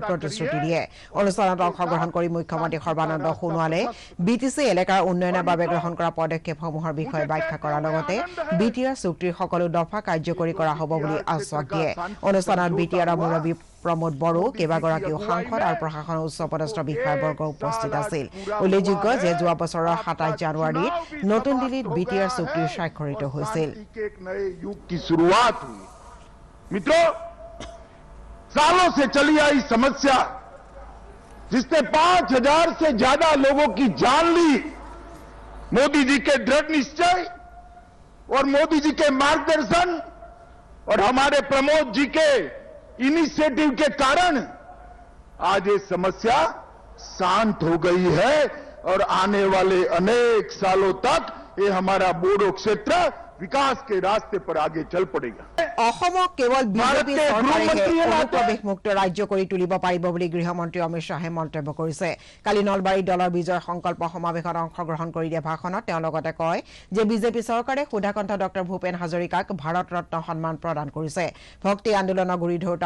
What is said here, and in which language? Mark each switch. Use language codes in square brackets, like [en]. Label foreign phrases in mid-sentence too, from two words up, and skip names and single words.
[as] প্ৰতিশ্ৰুতি দিয়ে অনুষ্ঠানত অংশগ্ৰহণ কৰি মুখ্যমন্ত্ৰী সৰ্বানন্দ সোণোৱালে বিটিচি এলেকাৰ উন্নয়নৰ বাবে গ্ৰহণ কৰা পদক্ষেপসমূহৰ বিষয়ে ব্যাখ্যা কৰাৰ লগতে বিটিআৰ চুক্তিৰ সকলো দফা কাৰ্যকৰী কৰা হ'ব বুলি আশ্বাস দিয়ে অনুষ্ঠানত বিটিআৰৰ মুৰব্বী প্ৰমোদ বড়ো কেইবাগৰাকীও সাংসদ আৰু প্ৰশাসনৰ উচ্চপদস্থ বিষয়াবৰ্গ উপস্থিত আছিল উল্লেখযোগ্য যে যোৱা বছৰৰ 27 জানুৱাৰীত নতুন দিল্লীত বিটিআৰ চুক্তি স্বাক্ষৰিত হৈছিল [hi] सालों से चली आई समस्या जिसने 5000 से ज्यादा लोगों की जान ली मोदी जी के दृढ़ निश्चय और मोदी जी के मार्गदर्शन और हमारे प्रमोद जी के इनिशिएटिव के कारण आज ये समस्या शांत हो गई है और आने वाले अनेक सालों तक ये हमारा बोडो क्षेत्र विकास के रास्ते पर आगे चल पड़ेगा [as] অসমক কেৱল বিজেপি চৰকাৰে অনুপ্ৰৱেশমুক্ত ৰাজ্য কৰি তুলিব পাৰিব বুলি গৃহমন্ত্ৰী অমিত শ্বাহে মন্তব্য কৰিছে কালি নলবাৰী দলৰ বিজয় সংকল্প সমাৱেশত অংশগ্ৰহণ কৰি দিয়া ভাষণত তেওঁ লগতে কয় যে বিজেপি চৰকাৰে সুধাকণ্ঠ ডক্টৰ ভূপেন হাজৰিকাক ভাৰত ৰত্ন সন্মান প্ৰদান কৰিছে ভক্তি আন্দোলনৰ গুৰি ধৰোতা